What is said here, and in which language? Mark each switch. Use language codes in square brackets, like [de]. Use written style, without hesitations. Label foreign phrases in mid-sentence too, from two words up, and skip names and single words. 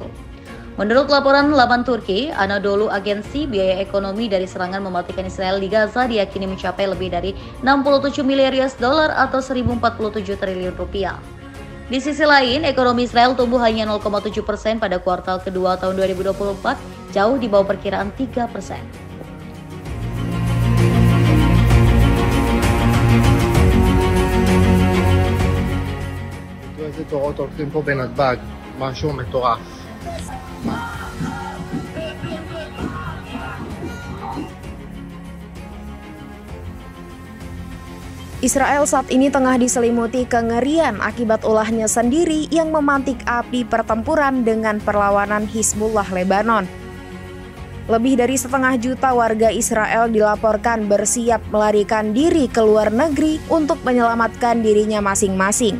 [id] Menurut laporan laman Turki, Anadolu Agensi, biaya ekonomi dari serangan mematikan Israel di Gaza diyakini mencapai lebih dari 67 miliar US dollar atau 1.047 triliun rupiah. Di sisi lain, ekonomi Israel tumbuh hanya 0,7% pada kuartal kedua tahun 2024, jauh di bawah perkiraan 3%. [he] איזה תורות הולכים פה בנתב"ג, משהו מטורף. [id] Israel saat ini tengah diselimuti kengerian akibat ulahnya sendiri yang memantik api pertempuran dengan perlawanan Hizbullah Lebanon. Lebih dari 1,5 juta warga Israel dilaporkan bersiap melarikan diri ke luar negeri untuk menyelamatkan dirinya masing-masing.